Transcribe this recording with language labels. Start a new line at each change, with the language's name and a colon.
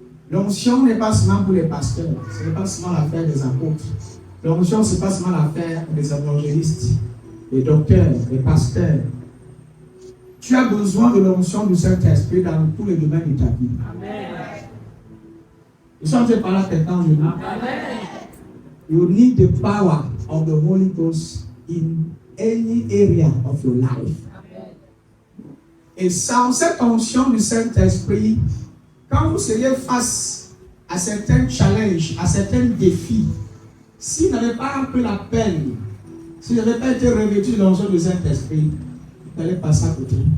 French: L'onction n'est pas seulement pour les pasteurs, ce n'est pas seulement l'affaire des apôtres. L'onction, ce n'est pas seulement l'affaire des évangélistes, des docteurs, des pasteurs. Tu as besoin de l'onction du Saint-Esprit dans tous les domaines de ta vie. Amen. Ils sont en train de parler à quelqu'un aujourd'hui.
English: You need the power of the Holy Ghost in any area of your life.
French: Et sans cette onction du Saint-Esprit, quand vous seriez face à certains challenges, à certains défis, si vous n'avez pas pris la peine, si vous n'avez pas été revêtu de l'onction du Saint-Esprit, vous allez passer à côté.